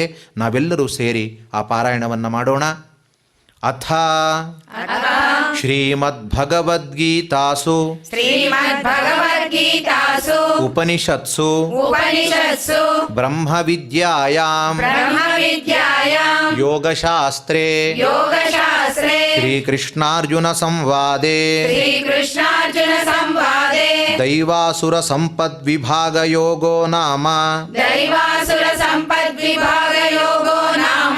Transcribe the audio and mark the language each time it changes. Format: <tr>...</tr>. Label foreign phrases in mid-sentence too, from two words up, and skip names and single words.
<kn>ನಾವೆಲ್ಲರೂ ಸೇರಿ ಆ ಪಾರಾಯಣವನ್ನು ಮಾಡೋಣ.</kn> <sa>ಅಥ ಶ್ರೀಮದ್ಭಗವದ್ಗೀತಾಸು ಉಪನಿಷತ್ಸು ಬ್ರಹ್ಮವಿದ್ಯಾಯಾಂ संहितायां योगशास्त्रे योगशास्त्रे श्रीकृष्णार्जुनसंवादे श्रीकृष्णार्जुनसंवादे दैवासुरसम्पद्विभागयोगो नाम दैवासुरसम्पद्विभागयोगो नाम</sa>